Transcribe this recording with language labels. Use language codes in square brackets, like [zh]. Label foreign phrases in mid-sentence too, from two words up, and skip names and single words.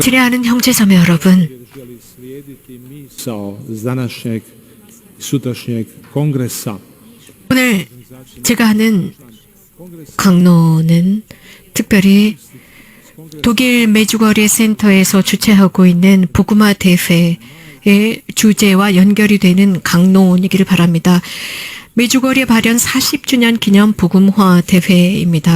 [ko] 지뢰하는 형제자매 여러분, [hr] želi slijediti misao z današnjeg i sutrašnjeg kongresa. [ko] 오늘 제가 하는 강론은 특별히 독일 메주거리 센터에서 주최하고 있는 복음화 대회의 주제와 연결이 되는 강론이기를 바랍니다. 메주거리의 발현 40주년 기념 복음화 대회입니다.